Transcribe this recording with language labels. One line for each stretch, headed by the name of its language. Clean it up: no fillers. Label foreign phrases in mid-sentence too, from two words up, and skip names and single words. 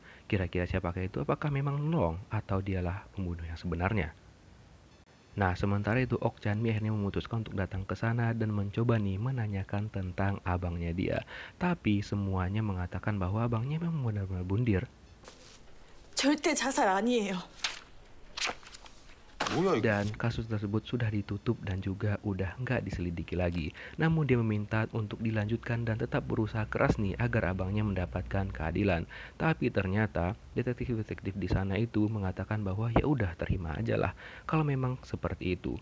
Indonesian: Kira-kira siapakah itu? Apakah memang Long atau dialah pembunuh yang sebenarnya? Nah, sementara itu Ok Chanmi akhirnya memutuskan untuk datang ke sana dan mencoba nih menanyakan tentang abangnya dia. Tapi semuanya mengatakan bahwa abangnya memang benar-benar bundir.
Korean: 절대 자살 아니에요. 뭐야 이거?
Indonesian: Dan kasus tersebut sudah ditutup dan juga udah nggak diselidiki lagi. Namun dia meminta untuk dilanjutkan dan tetap berusaha keras nih agar abangnya mendapatkan keadilan. Tapi ternyata detektif-detektif di sana itu mengatakan bahwa ya udah terima aja lah kalau memang seperti itu.